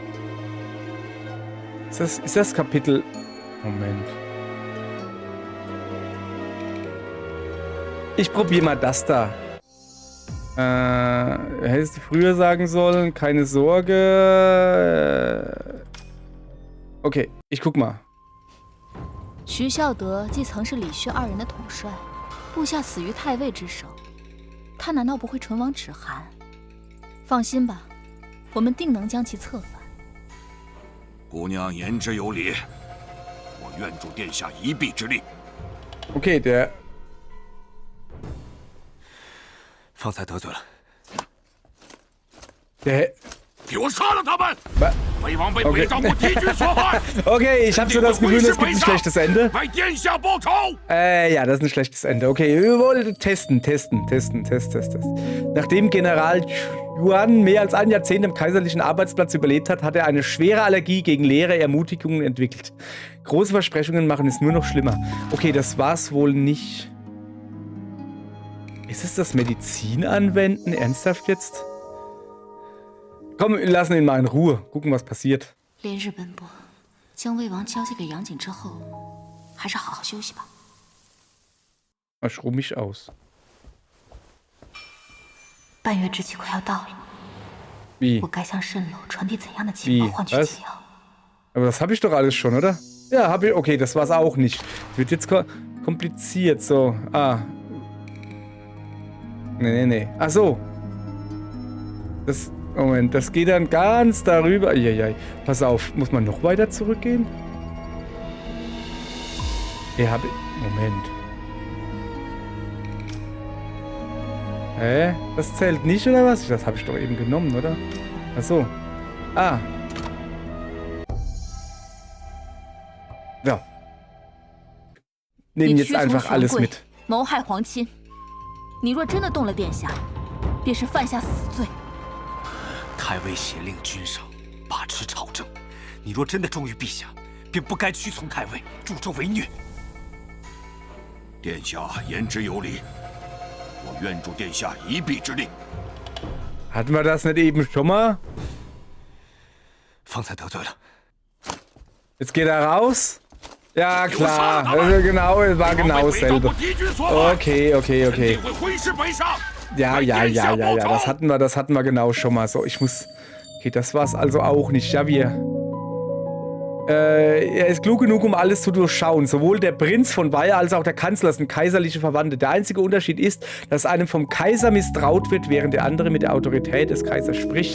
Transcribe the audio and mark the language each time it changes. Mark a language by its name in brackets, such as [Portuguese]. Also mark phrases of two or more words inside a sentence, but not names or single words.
[German] Ist das Kapitel... Moment. Ich probiere mal das da. Hättest du früher sagen sollen, keine Sorge. Okay, ich guck mal. [Chinese] 徐孝德既曾是李薛二人的统帅，部下死于太尉之手，他难道不会唇亡齿寒？放心吧，我们定能将其策反。姑娘言之有理，我愿助殿下一臂之力。 [German] Okay, der... [Chinese] 方才得罪了。 [German] Der... [Chinese] 给我杀了他们！ 魏王被 [German] Okay. [Chinese] 北丈夫敌军所害。 [German] Okay, ich habe so das Gefühl, es gibt ein schlechtes Ende. [Chinese] 为殿下报仇。 [German] Ja, das ist ein schlechtes Ende. Okay, wir wollen testen. Nachdem General Yuan mehr als ein Jahrzehnt am kaiserlichen Arbeitsplatz überlebt hat, hat er eine schwere Allergie gegen leere Ermutigungen entwickelt. Große Versprechungen machen es nur noch schlimmer. Okay, das war's wohl nicht. Ist es das Medizin anwenden? Ernsthaft jetzt? Komm, wir lassen ihn mal in Ruhe. Gucken, was passiert. [Chinese] 连日奔波，将魏王交接给杨景之后，还是好好休息吧。 [German] Ich ruh mich aus. [Chinese] 半月之期快要到了， [German] Wie? [Chinese] 我该向蜃楼传递怎样的情报换取 [German] Was? [Chinese] 解药？ [German] Aber das habe ich doch alles schon, oder? Ja, habe ich. Okay, das war's auch nicht. Wird jetzt kompliziert. So. Nee. Ach so. Moment, das geht dann ganz darüber. Eieiei. Pass auf, muss man noch weiter zurückgehen? Moment. Das zählt nicht, oder was? Das habe ich doch eben genommen, oder? Ach so. Ja. Nehmen jetzt einfach alles mit. [Chinese] 谋害皇亲，你若真的动了殿下，便是犯下死罪。太尉胁令君上，把持朝政。你若真的忠于陛下，便不该屈从太尉，助纣为虐。殿下言之有理，我愿助殿下一臂之力。 [German] Hatten wir das nicht eben schon mal? [Chinese] 方才得罪了。 [German] Jetzt geht er raus? Ja, klar. Also genau, es war genau dasselbe. Okay. [Chinese] 定会挥师北上。 [German] Ja. Das hatten wir genau schon mal. So, ich muss... Okay, das war's also auch nicht. Ja, er ist klug genug, um alles zu durchschauen. Sowohl der Prinz von Weihe als auch der Kanzler sind kaiserliche Verwandte. Der einzige Unterschied ist, dass einem vom Kaiser misstraut wird, während der andere mit der Autorität des Kaisers spricht.